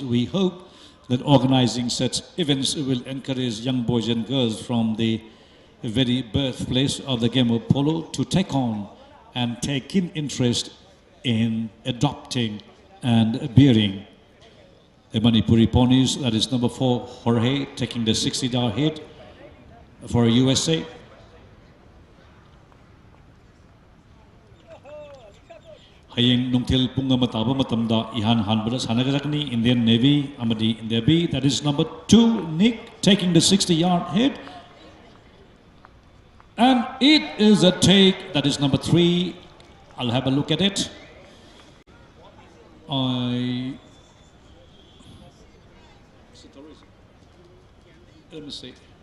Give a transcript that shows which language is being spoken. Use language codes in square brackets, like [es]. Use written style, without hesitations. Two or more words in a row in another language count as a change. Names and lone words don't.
[en] We hope that organizing such events will encourage young boys and girls from the very birthplace of the game of polo to take on and take in interest in adopting and bearing the Manipuri ponies. That is number 4, Jorge, taking the 60-yard hit for USA. [mni] Hayeng nungtil punga mataba matamda ihan hanbada sanagarakni Indian Navy amadi India B. [en] That is number 2, Nick, taking the 60-yard hit. And it is a take. That is number 3. I'll have a look at it. Let me see.